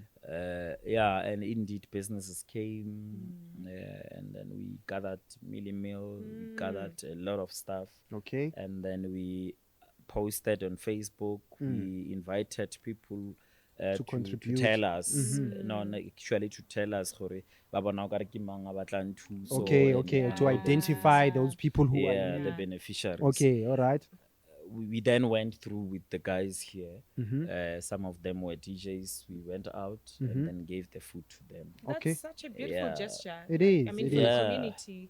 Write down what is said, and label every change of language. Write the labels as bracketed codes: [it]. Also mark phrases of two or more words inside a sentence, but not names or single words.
[en] Yeah, and indeed businesses came and then we gathered mealy meal, we gathered a lot of stuff, Okay. and then we posted on Facebook. We invited people To contribute. to tell us, no, actually to tell us [tn] gore ba bona o ka re ke mang a batla nthuso, [en] Okay. and Okay. all To those identify things. those people who Yeah, are. the beneficiaries. Okay. All right. We then went through with the guys here. Some of them were DJs. We went out and then gave the food to them. That's Okay. such a beautiful Yeah. gesture. It Like, is, I mean, it for is. the Yeah. community.